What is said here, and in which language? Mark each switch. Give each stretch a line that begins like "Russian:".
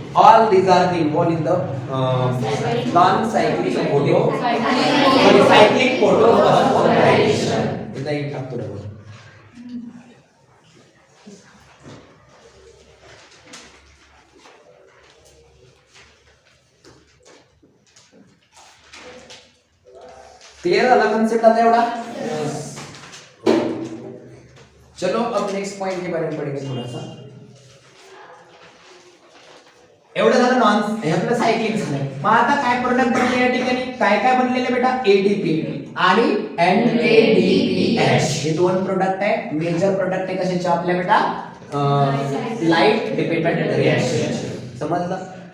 English: All these are involve in the non cyclic cyclic photophosphorylation.
Marathi: इथं एक टाकतो डबल. क्लियर झाला कॉन्सेप्ट आता एवढा?
Hindi: चलो अब नेक्स्ट पॉइंट के बारे में पढ़ेंगे थोड़ा सा.
Marathi: एवढं झालं नॉन हे आपलं सायक्लिक झालं. मग आता काय प्रोडक्ट बनले या ठिकाणी? काय काय बनलेले बेटा? ADP आणि NADPH हे दोन प्रोडक्ट आहे. मेजर प्रोडक्ट आहे कशाचे आपल्या बेटा? Light dependent reaction. समजलं?